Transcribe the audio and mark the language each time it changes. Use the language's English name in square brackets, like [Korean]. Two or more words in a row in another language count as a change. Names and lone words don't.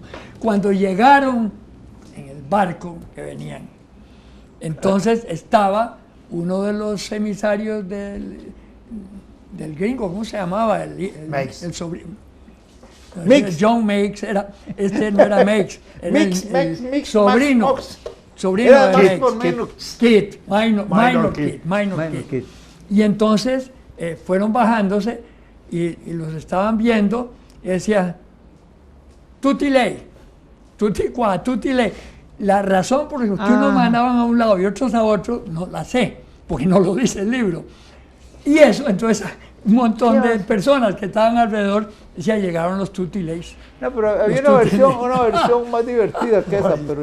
[Spanish] Cuando llegaron en el barco que venían, entonces estaba uno de los emisarios del gringo, ¿cómo se llamaba? Meigs. El sobrino. Meigs. John Meigs, este no era Meigs, era Mix, sobrino. Max, Sobrino Era de Max Meigs. por menos. Kid, minor Kid. Kid. Y entonces fueron bajándose y los estaban viendo y decía, [Italian] tutti lei, tutti qua, tutti lei. [Spanish] La razón por la que unos mandaban a un lado y otros a otro, no la sé, porque no lo dice el libro. Y eso, entonces, un montón de personas que estaban alrededor, decía, llegaron los [Italian] tutti leis. [Spanish] No, pero había una versión más divertida que esa. Pero